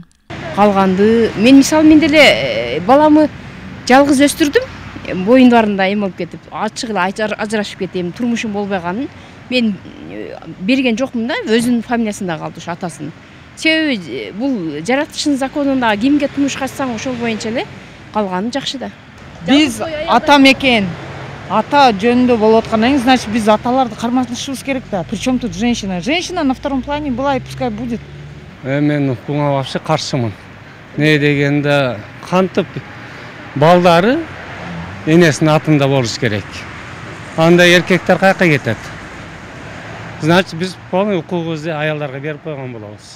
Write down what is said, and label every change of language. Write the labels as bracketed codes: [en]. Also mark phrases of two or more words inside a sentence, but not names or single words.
[ky] Калганды мен мисалы мен деле баламы жалгыз өстүрдүм, боюндарында эме болуп кетип, ачык эле ажырашып кетем, турмушум болбойганын мен берген жокмун да, өзүнүн фамилиясында калды ушу атасынын. Себеби бул жаратылыштын законунда кимге турмуш качсаң ошол боюнча эле калганы жакшы да. Биз ата мекен, ата жөнүндө болуп аткандан кийин, значит биз аталарды кармашышыбыз керек да. [ru] Причем тут женщина? Женщина на втором плане была и пускай будет. [ky] Мен буга вообще каршымын. Не дегенде кантип балдары энесинин атында болуш керек. Анда эркектер каяка кетет. Значит, биз полный укугубузду аялдарга берип койгон болобуз.